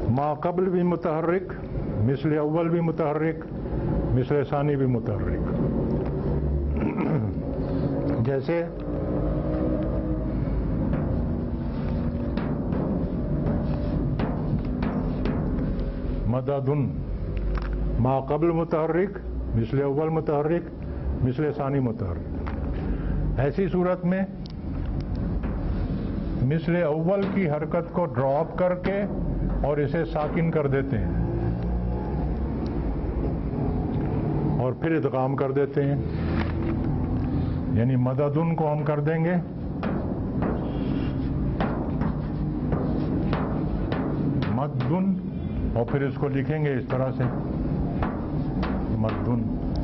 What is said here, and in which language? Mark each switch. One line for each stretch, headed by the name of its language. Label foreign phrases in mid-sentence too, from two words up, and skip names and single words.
Urdu: ما قبل بھی متحرک، مثل اول بھی متحرک، مثل ثانی بھی متحرک. جیسے مددن، ما قبل متحرک، مثل اول متحرک، مثل ثانی متحرک. ایسی صورت میں مثل اول کی حرکت کو ڈراپ کر کے اور اسے ساکن کر دیتے ہیں اور پھر ادغام کر دیتے ہیں. یعنی مددن کو ہم کر دیں گے مدن، اور پھر اس کو لکھیں گے اس طرح سے مدن.